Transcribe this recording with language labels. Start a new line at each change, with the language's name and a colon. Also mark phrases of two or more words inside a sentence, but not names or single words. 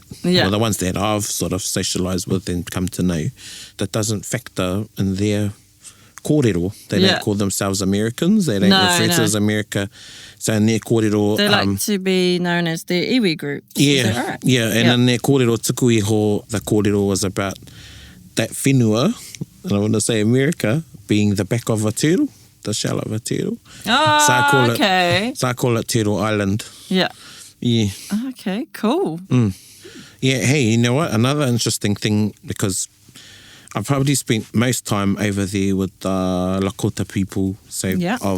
English: Yeah. Well, the ones that I've sort of socialized with and come to know, that doesn't factor in their kōrero. They don't call themselves Americans. They don't refer to as America. So in their kōrero... They like to be known as the iwi group. Yeah, Is that right? yeah. And in their
Māori: kōrero tuku iho,
English: the kōrero was about that whenua, and I want to say America, being the back of a turtle, the shell of a turtle. Oh, So I call okay. So I call it Turtle Island. Yeah. Yeah. Okay, cool. Yeah, hey, you know what? Another interesting thing, because I've probably spent most time over there with the Lakota people, so